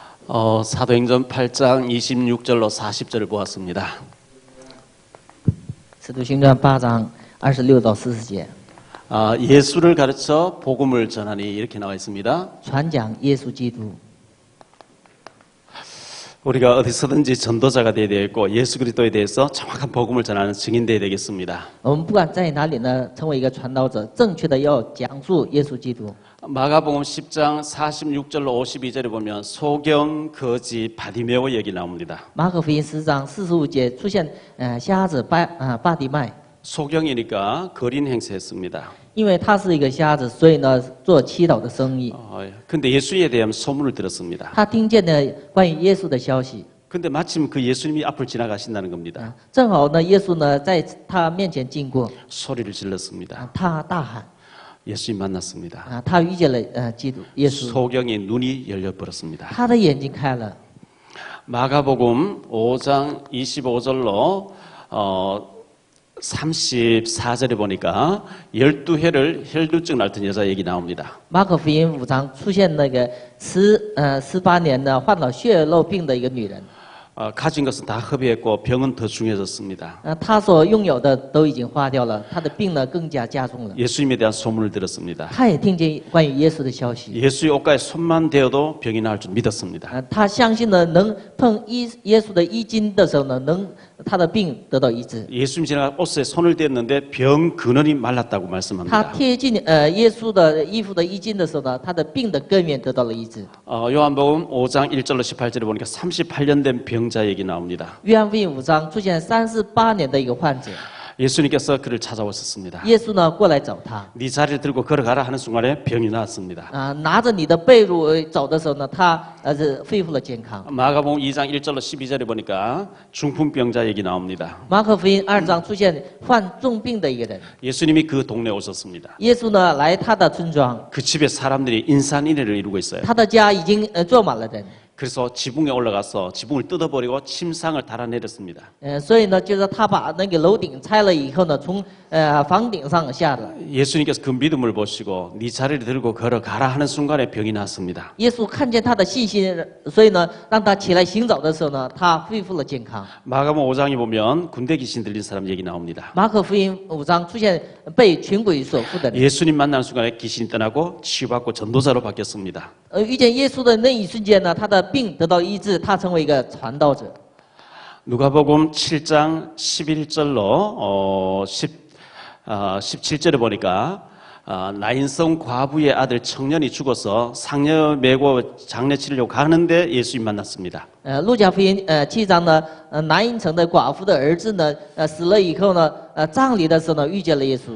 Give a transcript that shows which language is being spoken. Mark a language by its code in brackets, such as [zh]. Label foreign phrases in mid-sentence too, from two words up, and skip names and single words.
[ko] 사도행전 8장 26절로 40절을 보았습니다. [zh] 使徒行传8章26到40节， [ko] 예수를 가르쳐 복음을 전하니 이렇게 나와 있습니다. [zh] 传讲耶稣基督。 [ko] 우리가 어디서든지 전도자가 되어야 되겠고 예수 그리스도에 대해서 정확한 복음을 전하는 증인 되어야 되겠습니다. [zh] 我们不管在哪里呢，成为一个传道者，正确的要讲述耶稣基督。 [ko] 마가복음 10장 46절로 52절에 보면 소경, 거지, 바디메오 얘기 나옵니다. [zh] 马可福音10章45节出现瞎子巴底麦， [ko] 소경이니까 거린 행세했습니다. [zh] 因为他是一个瞎子，所以呢做祈祷的生意。 [ko] 근데 예수에 대한 소문을 들었습니다. [zh] 他听见了关于耶稣的消息， [ko] 근데 마침 그 예수님이 앞을 지나가신다는 겁니다. [zh] 正好呢耶稣呢在他面前经过， [ko] 소리를 질렀습니다. [zh] 他大喊 [ko] 예수님 만났습니다. [zh] 他遇见了基督耶稣， [ko] 소경의 눈이 열려버렸습니다. [zh] 他的眼睛开了。 [ko] 마가복음 5장 25절로 34절에 보니까 12해를 혈루증 앓던 여자 얘기 나옵니다. [zh] 马可福音5章出现那个18年呢患了血肉病的一个女人， [ko] 가진 것은 다 허비했고 병은 더 중해졌습니다. [zh] 她所拥有的都已经花掉了，她的病呢更加加重了。 [ko] 예수님에 대한 소문을 들었습니다. [zh] 她也听见关于耶稣的消息， [ko] 예수의 옷가에 손만 대어도 병이 나을 줄 믿었습니다. [zh] 她相信呢能碰耶稣的衣襟的时候呢，她的病得到医治。 [ko] 예수님 지나가 옷에 손을 댔는데 병 근원이 말랐다고 [zh] 她 [ko] 말씀합니다. [zh] 贴近耶稣的衣服的衣襟的时候呢，她的病的根源得到了医治。 [ko] 요한복음 5장 1절로 18절에 보니까 38년 된 병자 얘기 나옵니다. [zh] 约翰福音5章出现38年的一个患者， [ko] 예수님께서 그를 찾아오셨습니다. [zh] 耶稣呢过来找他。 [ko] 네 자리를 들고 걸어가라 하는 순간에 병이 나았습니다. [zh] 拿着你的被褥走的时候呢，他是恢复了健康。 [ko] 마가복음 2장 1절로 12절에 보니까 중풍병자 얘기 나옵니다. [zh] 马可福音2章出现患重病的一个人， [ko] 예수님이 그 동네에 오셨습니다. [zh] 耶稣呢来他的村庄， [ko] 그 집에 사람들이 인산인해를 이루고 있어요. [zh] 他的家已经坐满了人， [ko] 그래서 지붕에 올라가서 지붕을 뜯어버리고 침상을 달아내렸습니다. [zh] 所以呢，就是他把那个楼顶拆了以后呢，从房顶上下了。 [ko] 예수님께서 그 믿음을 보시고 네 자리를 들고 걸어가라 하는 순간에 병이 났습니다. [zh] 耶稣看见他的信心，所以呢，让他起来行走的时候呢，他恢复了健康。 [ko] 마가복음 5장에 보면 군대 귀신 들린 사람 얘기 나옵니다. [zh] 马可福音5章出现被群鬼所附的人， [ko] 예수님 만나는 순간에 귀신이 떠나고 치유받고 전도자로 바뀌었습니다. [zh] 遇见耶稣的那一瞬间呢，他的病得到医治，他成为一个传道者。 [ko] 누가복음 7장 11절로 17절에 보니까 나인성 과부의 아들 청년이 죽어서 상여 메고 장례 치르려고 가는데 예수님 만났습니다. [zh] 路加福音7章呢，南营城的寡妇的儿子呢，死了以后呢，葬礼的时候呢，遇见了耶稣。